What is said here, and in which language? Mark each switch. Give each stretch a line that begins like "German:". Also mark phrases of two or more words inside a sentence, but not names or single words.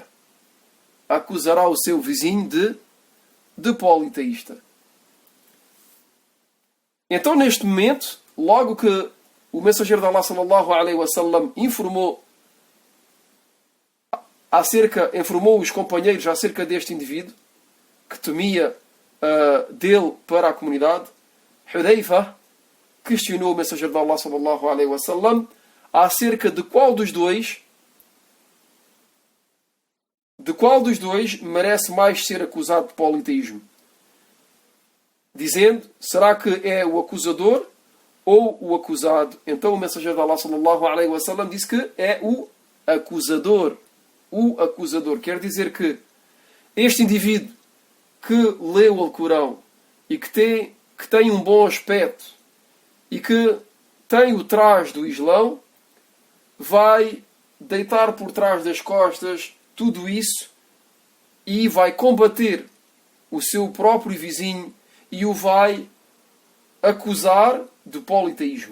Portuguese: Acusará o seu vizinho de politeísta. Então, neste momento, logo que o mensageiro de Allah
Arabic: صلى الله عليه وسلم
Portuguese: informou os companheiros acerca deste indivíduo que temia dele para a comunidade, Hudhaifa questionou o mensageiro de Allah
Arabic: صلى الله عليه وسلم
Portuguese: acerca de qual dos dois merece mais ser acusado de politeísmo, dizendo: será que é o acusador ou o acusado? Então o mensageiro de Allah
Arabic: صلى الله عليه وسلم
Portuguese: disse que é o acusador. O acusador quer dizer que este indivíduo que lê o Alcorão e que tem um bom aspecto e que tem o traje do Islão, vai deitar por trás das costas tudo isso e vai combater o seu próprio vizinho e o vai acusar de politeísmo.